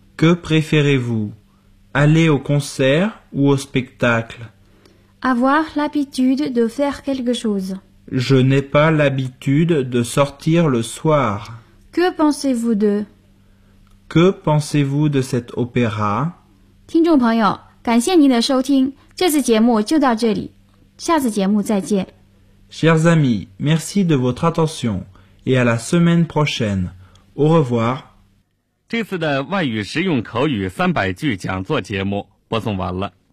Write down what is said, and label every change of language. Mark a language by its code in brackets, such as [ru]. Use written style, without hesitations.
[fr] Que préférez-vous ? Aller au concert ou au spectacle ? Avoir l'habitude de faire quelque chose. Je n'ai pas l'habitude de sortir le soir. Que pensez-vous de ? Que pensez-vous de cet opéra ? [zh] 听众朋友，感谢您的收听，这次节目就到这里，下次节目再见。 [fr] Chers amis, merci de votre attention et à la semaine prochaine. Au revoir. [zh] 这次的外语实用口语三百句讲座节目播送完了。